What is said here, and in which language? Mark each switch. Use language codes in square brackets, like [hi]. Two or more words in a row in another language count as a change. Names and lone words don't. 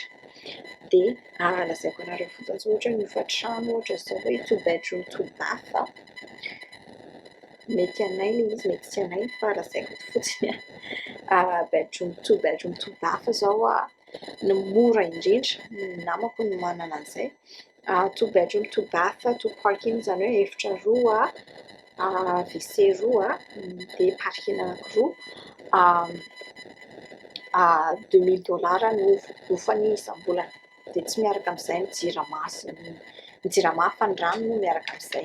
[mg] Dia lazaiko anareo fotsiny zao ohatra ny hofa-trano ohatra izao hoe [en] 2 bedroom 2 bath [mg] mety anay ilay izy mety tsy anay fa lazaiko fotsiny [en] 2 bedroom 2 bath [mg] zao ny mora indrindra ny namako no manana an'izay [en] 2 bedroom 2 bath [mg] 2 parking zany hoe efitra roa WC roa dia parking anankiroa $2000 no ofany isam-bolana. Dia tsy miaraka amin'izay ny jirama fa ny rano no miaraka amin'izay.